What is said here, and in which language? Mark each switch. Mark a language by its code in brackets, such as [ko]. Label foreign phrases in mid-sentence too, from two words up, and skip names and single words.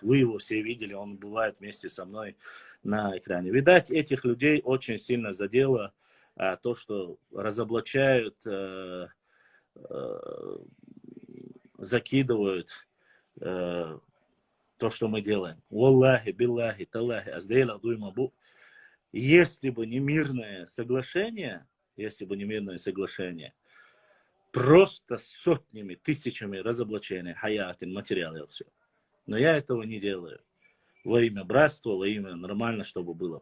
[ru] Вы его все видели, он бывает вместе со мной на экране. Видать, этих людей очень сильно задело то, что разоблачают, закидывают то, что мы делаем. [ar] والله، بالله، تالله, [ce] аздейла дуймабу. [ru] Если бы не мирное соглашение, просто сотнями, тысячами разоблачений, хаятин, материалы, все. Но я этого не делаю. Во имя братства, во имя нормально, чтобы было.